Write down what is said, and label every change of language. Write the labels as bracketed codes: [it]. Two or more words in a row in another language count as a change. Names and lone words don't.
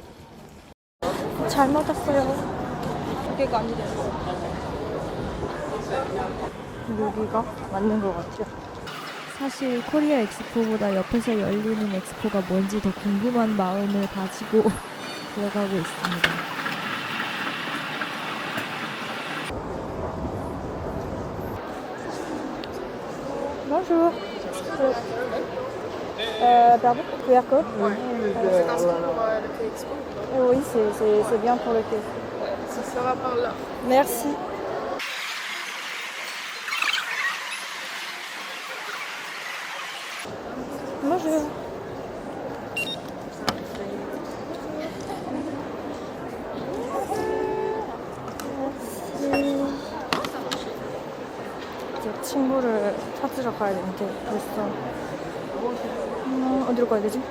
[ko] 잘 맞았어요. 두 개가 아니래요. 여기가 맞는 것 같아요. 사실 코리아 엑스포보다 옆에서 열리는 엑스포가 뭔지 더 궁금한 마음을 가지고 들어가고 있습니다. [fr] Bonjour. Pardon, QR code? Oui. C'est inscrit pour le Quai Expo. Oui, c'est bien pour le thé. Ce sera par là. Merci. Bonjour. [ko] 이제 친구를 찾으러 가야 되는데 벌써 어디로 가야 되지?